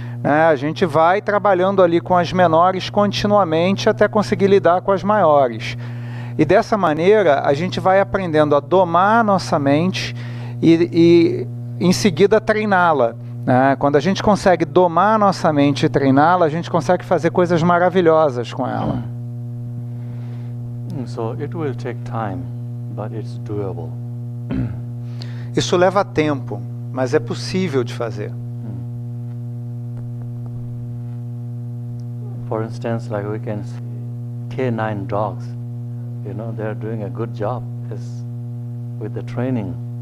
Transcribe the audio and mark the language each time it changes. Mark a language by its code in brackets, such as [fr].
[pt] A gente vai trabalhando ali com as menores continuamente até conseguir lidar com as maiores. E dessa maneira a gente vai aprendendo a domar a nossa mente e em seguida treiná-la. Quando a gente consegue domar a nossa mente e treiná-la, a gente consegue fazer coisas maravilhosas com ela. [en] So it will take time, but it's doable. [pt] Isso leva tempo, mas é possível de fazer. [en] For instance, like we can see K9 dogs, they're doing a good job with the training.